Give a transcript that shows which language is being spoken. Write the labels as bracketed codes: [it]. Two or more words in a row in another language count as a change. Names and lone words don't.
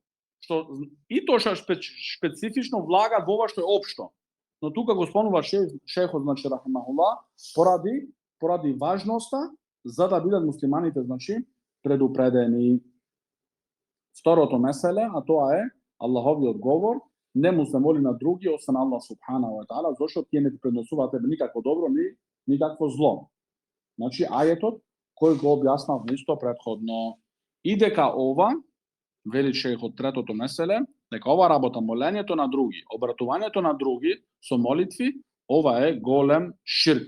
[mk] Што и тоа што специфично влага во ова што е општо. Но тука го спомнува шејхот значи рахимахуллах поради важноста за да бидат муслиманите значи предупредени. Второто меселе, а тоа е Аллаховиот говор, не му се моли на други освен Аллах [ar] سبحانه وتعالى, [mk] зашто тие не ти пренесуваат тебе никакво добро ни никакво зло. Значи ајетот кој го објаснав исто претходно и дека ова вели шејхот третото меселе, дека ова работа молењето на други, обратувањето на други со молитви, ова е голем ширк.